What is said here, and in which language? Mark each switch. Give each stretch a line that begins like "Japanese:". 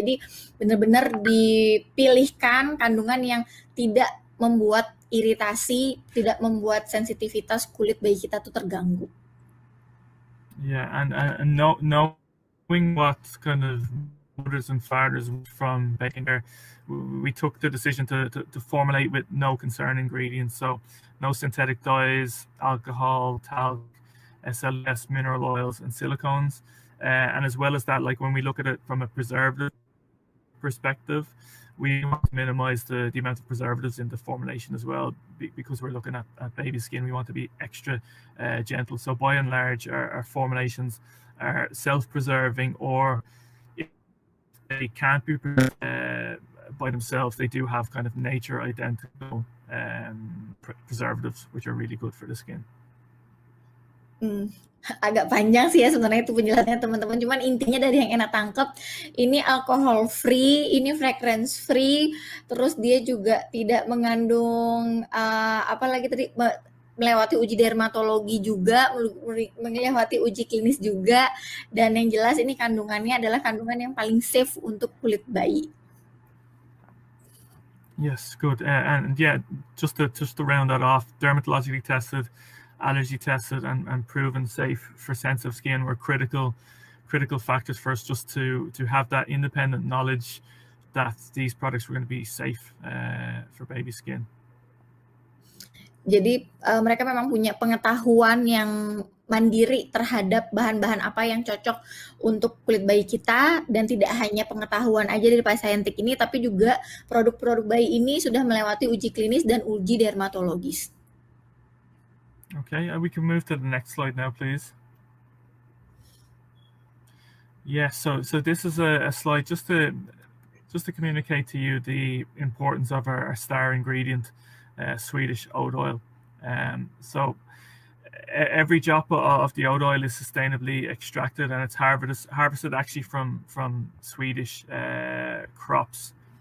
Indonesian: Jadi benar-benar dipilihkan kandungan yang tidak membuat iritasi, tidak membuat sensitivitas kulit bayi kita tuh terganggu.
English: Yeah, and knowing what kind of mothers and fathers from baking there, we took the decision to formulate with no concern ingredients. So no synthetic dyes, alcohol, talc, SLS, mineral oils, and silicones. And as well as that, like when we look at it from a preservative perspective, we want to minimize the amount of preservatives in the formulation as well, because we're looking at baby skin. We want to be extra gentle. So by and large, our formulations are self-preserving, or if they can't be preserved by themselves, they do have kind of nature identical preservatives, which are really good for the skin.
Indonesian: Agak panjang sih ya sebenarnya itu penjelasannya teman-teman, cuman intinya dari yang enak tangkep, ini alkohol free, ini fragrance free, terus dia juga tidak mengandung apa lagi tadi, melewati uji dermatologi juga, melewati uji klinis juga, dan yang jelas ini kandungannya adalah kandungan yang paling safe untuk kulit bayi.
English: Yes, good. And yeah, just to round that off, dermatologically tested, allergy tested, and proven safe for sensitive skin were critical factors for us, just to have that independent knowledge that these products were going to be safe for baby skin.
Indonesian: Jadi mereka memang punya pengetahuan yang mandiri terhadap bahan-bahan apa yang cocok untuk kulit bayi kita, dan tidak hanya pengetahuan aja dari Pak Sayentik ini, tapi juga produk-produk bayi ini sudah melewati uji klinis dan uji dermatologis.
English: Okay, we can move to the next slide now, please. Yeah, so this is a slide just to communicate to you the importance of our star ingredient, Swedish oat oil. So every drop of the oat oil is sustainably extracted, and it's harvested actually from Swedish crops.